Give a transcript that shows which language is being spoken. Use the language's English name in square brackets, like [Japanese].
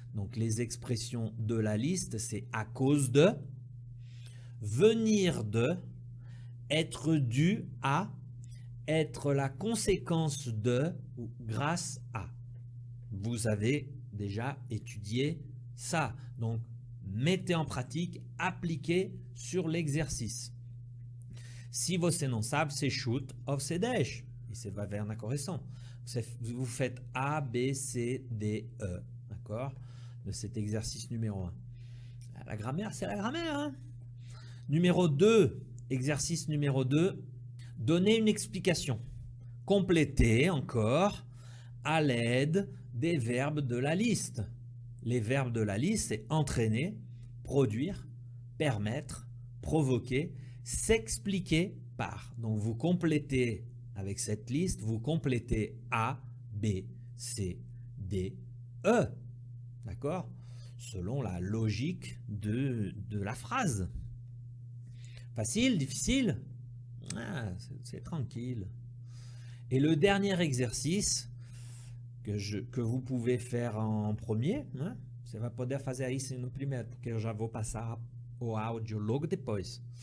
[French] Donc les expressions de la liste, c'est à cause de, venir de, être dû à, être la conséquence de ou grâce à. Vous avez déjà étudié ça. Donc, mettez en pratique, appliquez sur l'exercice. [Portuguese] Se você não sabe, você chuta ou você deixa. E você vai ver na correção. [French] Vous faites A, B, C, D, E. D'accord? De cet exercice numéro 1. La grammaire, c'est la grammaire. Hein? Numéro 2. Exercice numéro 2. Donner une explication. Complétez encore à l'aide des verbes de la liste. Les verbes de la liste, c'est entraîner, produire, permettre, provoquer, s'expliquer par. Donc vous complétez avec cette liste, vous complétez A, B, C, D, E. D'accord? Selon la logique de la phrase. Facile, difficile? C'est tranquille. Et le dernier exercice que vous pouvez faire en premier, né? [Portuguese] Você vai poder fazer isso no primeiro, porque eu já vou passar o áudio logo depois.